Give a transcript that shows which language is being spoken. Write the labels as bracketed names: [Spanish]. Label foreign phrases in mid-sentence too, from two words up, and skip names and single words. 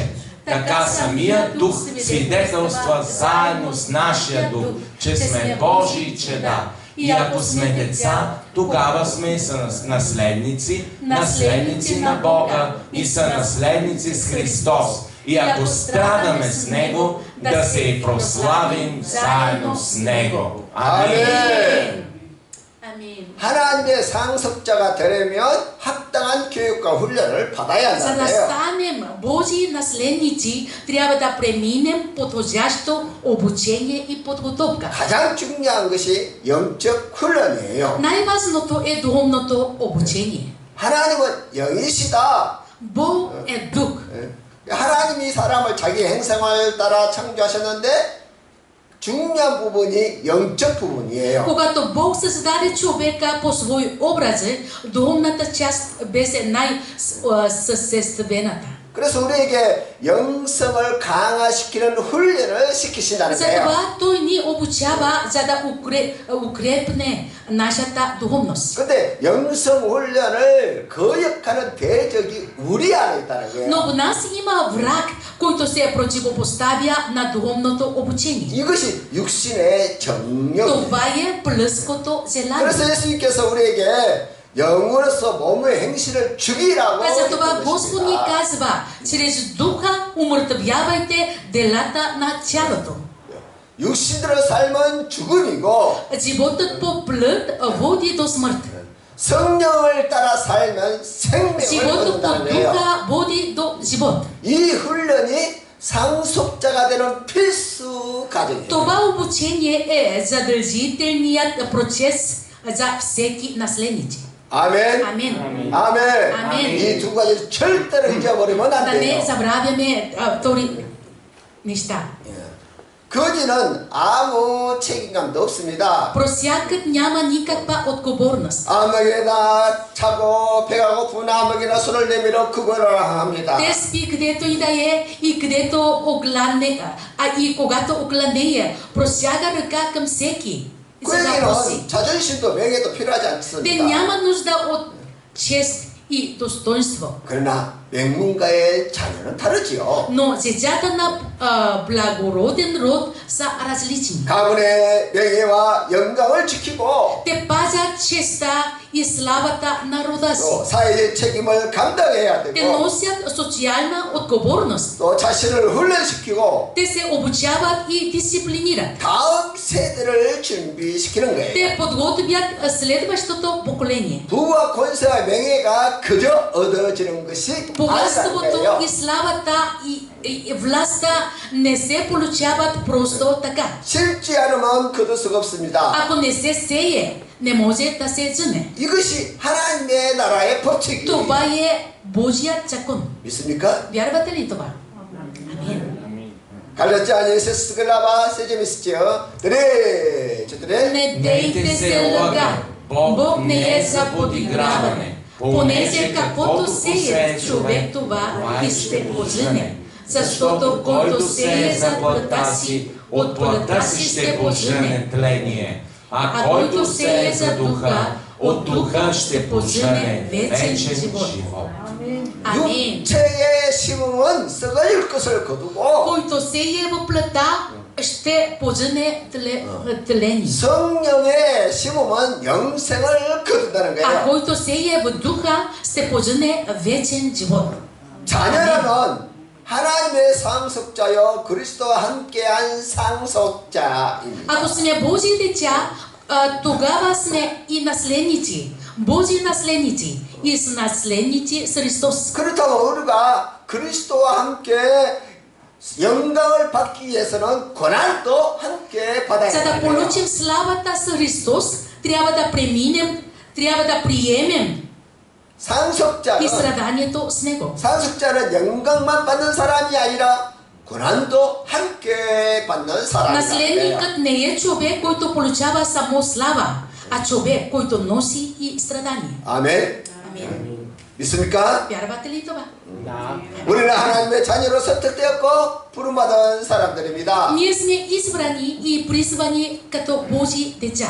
[Bulgarian] Така самият дух свидетелства заедно с нашия дух, че сме Божии чеда. И ако сме деца, тогава сме и наследници, наследници на Бога и са наследници с Христос. И ако страдаме с Него, да се и прославим заедно с Него. Амин. [Korean] 아멘. 하나님의 상속자가 되려면 합당한 적당한 교육과 훈련을 받아야 [Bulgarian] За да [Korean] 한다는데요. [Bulgarian] станем Божии наследници, трябва да преминем подходящо обучение и подготовка. [Korean] 가장 중요한 것이 영적 훈련이에요. [Bulgarian] Най-важното е духовното обучение. [Korean] 하나님은 영이시다. [Bulgarian] Бог е дух. [Korean] 하나님이 사람을 자기 행성을 따라 창조하셨는데 중요한 부분이 영적 부분이에요. [Bulgarian] Когато Бог създаде човека по свой образ, духовната част беше най-съществената. [Korean] 그래서 우리에게 영성을 강화시키는 훈련을 시키신다는 거예요. [Bulgarian] Затова той ни обучава, за да укрепне нашата духовност. [Korean] 근데 영성 훈련을 거역하는 대적이 우리 안에 있다는 거예요. [Bulgarian] Но в нас има враг, който се противопоставя на духовното обучение. [Korean] 이것이 육신의 정욕입니다. [Bulgarian] Това е плътското желание. [Korean] 그래서 예수님께서 우리에게 영으로서 몸의 행실을 죽이라고 [Bulgarian] Затова Господ [Korean] 했습니다. [Bulgarian] ни казва, чрез духа умъртвявайте делата на тялото. [Korean] 육신으로 삶은 죽음이고 [Bulgarian] Животът по плът води до смърт. [Korean] 성령을 따라 살면 생명을 [Bulgarian] Животът по [Korean] 얻는다는 거예요. [Bulgarian] духа води до живот. [Korean] 이 훈련이 상속자가 되는 필수 과정이에요. [Bulgarian] Това обучение е задължителният процес за всеки наследник. [Korean] 아멘. [Bulgarian] Амен. [Korean] 아멘. 아멘. 이 두 가지를 절대로 잊어버리면 안 [Bulgarian] Да не [Korean] 돼요. [Bulgarian] забравяме втори неща. [Korean] 거지는 아무 책임감도 없습니다. [Bulgarian] Просякът няма никаква отговорност. [Korean] 아무에게나 차고 배가 고픈 아무에게나 손을 내밀어 그거를 합니다. [Bulgarian] Те спи където и да е и където огледне, и когато огледне, просяга ръка към всеки. За да проси. [Korean] 그에게는 자존심도 명예도 필요하지 [Bulgarian] Те [Korean] 않습니다. [Bulgarian] няма нужда от чест и достоинство. [Korean] 그러나 명문가의 자녀는 다르지요. [Bulgarian] Но децата на благороден род са различни. [Korean] 가문의 명예와 영광을 지키고 [Bulgarian] Те пазят честа и славата на рода си. [Korean] 또 사회의 책임을 감당해야 [Bulgarian] Те [Korean] 되고 [Bulgarian] носят социална отговорност. [Korean] 또 자신을 훈련시키고 [Bulgarian] Те се обучават и дисциплинират. [Korean] 다음 세대를 준비시키는 거예요. [Bulgarian] Те подготвят следващото поколение. [Korean] 부와 권세와 명예가 그저 얻어지는 것이 아니라는 [Bulgarian] Богатството [Korean] 거예요. [Bulgarian] и славата и властта не се получават просто така. [Korean] 실지 않으면 거둘 수가 없습니다. [Bulgarian] Ако не се сее, не може да се вземе. [Korean] 이것이 하나님의 나라의 법칙이에요. [Bulgarian] Това е Божият закон. [Korean] 믿습니까? [Bulgarian] Вярвате ли това? Амин. 갈렸지 아니에서 스글라바 세제미스지요. 드레 저들의 Не дейте се лъга. Бог не е за подиграване. Понеже каквото сее човек, това и ще пожене. Защото който сее за плътта си, от плътта си ще пожене тление. А който сее за духа, от духа ще пожене вечен живот. Амин. [Korean] 육체의 심음은 썩어질 것을 거두고 [Bulgarian] Който сее в плътта, ще пожене тление. [Korean] 성령의 심음은 영생을 거둔다는 [Bulgarian] А [Korean] 거예요. [Bulgarian] който сее в духа, ще пожене вечен живот. [Korean] 자녀라면 하나님의 상속자여 그리스도와 함께한 상속자입니다. [Bulgarian] Ако сме Божии деца, тогава сме и наследници. Божии наследници и с наследници с Христос. [Korean] 그렇다면 우리가 그리스도와 함께 영광을 받기 위해서는 고난도 함께 받아야 [Bulgarian] За да [Korean] 합니다. [Bulgarian] получим славата с Христос, трябва да преминем, трябва да приемем и [Korean] 상속자는 [Bulgarian] страданието с Него. [Korean] 상속자는 영광만 받는 사람이 아니라 고난도 함께 받는 사람이다. [Bulgarian] Наследникът не е човек, който получава само слава, а човек, който носи и страдание. [Korean] 아멘. [Bulgarian] Амин. [Korean] 믿습니까? [Bulgarian] Вярвате ли това? [Korean] 우리는 하나님의 자녀로 선택되었고 부름받은 사람들입니다. [Bulgarian] Ние сме избрани и призвани като Божии деца.